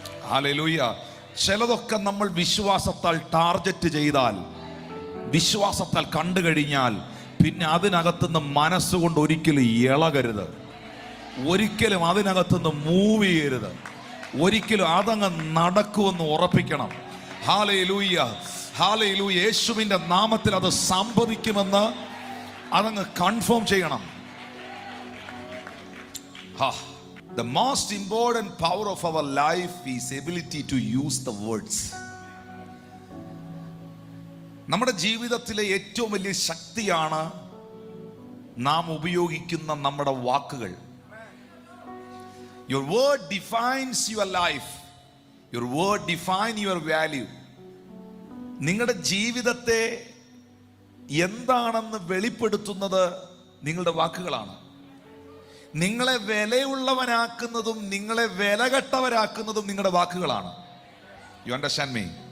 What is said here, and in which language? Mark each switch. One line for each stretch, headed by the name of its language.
Malayalam: Hallelujah. ചിലതൊക്കെ നമ്മൾ വിശ്വാസത്താൽ ടാർഗറ്റ് ചെയ്താൽ, വിശ്വാസത്താൽ കണ്ടു കഴിഞ്ഞാൽ, പിന്നെ അതിനകത്തുനിന്ന് മനസ്സുകൊണ്ട് ഒരിക്കലും ഇളകരുത്, ഒരിക്കലും അതിനകത്തുനിന്ന് മൂവ് ചെയ്യരുത്, ഒരിക്കലും അതങ്ങ് നടക്കുമെന്ന് ഉറപ്പിക്കണം. Hallelujah, hallelujah. യേശുവിന്റെ നാമത്തിൽ അത് സംഭവിക്കുമെന്ന് അതങ്ങ് കൺഫേം ചെയ്യണം.
English: The most important power of our life is ability to use the words.
Malayalam: നമ്മുടെ ജീവിതത്തിലെ ഏറ്റവും വലിയ ശക്തിയാണ് നാം ഉപയോഗിക്കുന്ന നമ്മുടെ വാക്കുകൾ.
English: Your word defines your life. Your word defines your value.
Malayalam: നിങ്ങളുടെ ജീവിതത്തെ എന്താണെന്ന് വെളിപ്പെടുത്തുന്നത് നിങ്ങളുടെ വാക്കുകളാണ്. നിങ്ങളെ വിലയുള്ളവനാക്കുന്നതും നിങ്ങളെ വിലകെട്ടവരാക്കുന്നതും നിങ്ങളുടെ വാക്കുകളാണ്.
English: You understand me?